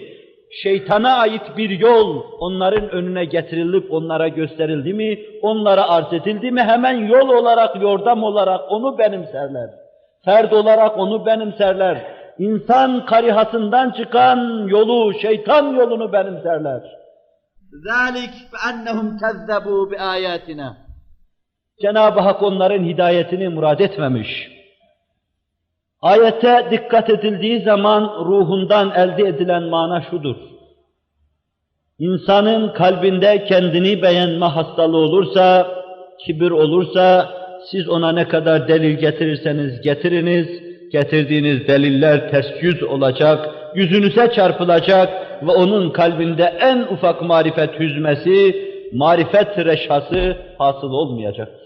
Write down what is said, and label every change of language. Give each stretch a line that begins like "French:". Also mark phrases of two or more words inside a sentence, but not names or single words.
Turkish: Şeytana ait bir yol onların önüne getirilip onlara gösterildi mi? Onlara arz edildi mi? Hemen yol olarak, yordam olarak onu benimserler. Ferd olarak onu benimserler. İnsan karihasından çıkan yolu, şeytan yolunu benimserler.
Arabic: ذَٰلِكْ فَأَنَّهُمْ كَذَّبُوا بِآيَاتِنَا.
Turkish: Cenab-ı Hak onların hidayetini murad etmemiş. Ayete dikkat edildiği zaman ruhundan elde edilen mana şudur. İnsanın kalbinde kendini beğenme hastalığı olursa, kibir olursa, siz ona ne kadar delil getirirseniz getiriniz, getirdiğiniz deliller ters yüz olacak, yüzünüze çarpılacak ve onun kalbinde en ufak marifet hüzmesi, marifet reşhası hasıl olmayacaktır.